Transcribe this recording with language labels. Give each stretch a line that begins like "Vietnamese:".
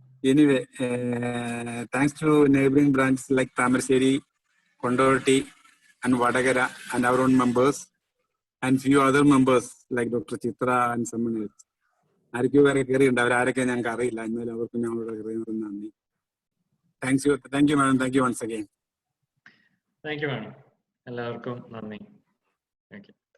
English: Anyway, thanks to neighboring branches like Tamarassery, Kondoti and Vadagara and our own members and few other members like Dr. Chitra and someone else.
Malayalam: ആരൊക്കെയോ വേറെ കയറിയുണ്ട്, അവരാരൊക്കെ ഞങ്ങൾക്ക് അറിയില്ല. എന്നാലും അവർക്ക് ഞങ്ങളുടെ ഹൃദയം നന്ദി.
English: Thank you madam, thank you once again. Thank you madam,
Malayalam: എല്ലാവർക്കും നന്ദി.
English: Thank you.